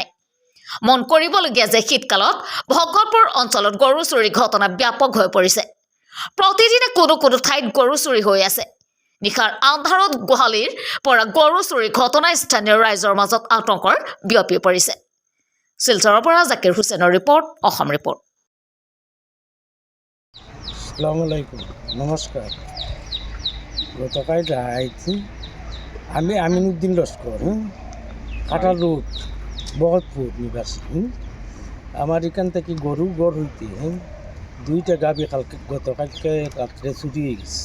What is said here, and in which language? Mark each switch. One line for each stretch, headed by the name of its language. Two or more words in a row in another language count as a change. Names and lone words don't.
Assamese: মন কৰিবলগীয়া যে শীতকালত ভকতপুৰ অঞ্চলত গৰু চুৰিৰ ঘটনা ব্যাপক হৈ পৰিছে। প্ৰতিদিনে কোনো কোনো ঠাইত গৰু চুৰি হৈ আছে। নিশাৰ আন্ধাৰত গোহালিৰ পৰা গৰু চুৰিৰ ঘটনাই স্থানীয় ৰাইজৰ মাজত আতংকৰ বিয়পি পৰিছে। শিলচৰৰ পৰা জাকিৰ হুছেইনৰ ৰিপৰ্ট, অসম ৰিপৰ্ট।
Arabic: السلام عليكم, নমস্কার।
Bangla: গতকাল রাইতে আমি আমিনুদ্দিন লস্কর, কাটাল রোড, ভগতপুর নিবাসী। আমার এখান থেকে গরু গড় হইতে দুইটা গাবি কালকে গতকালকে রাত্রে চুরি হয়ে গেছে।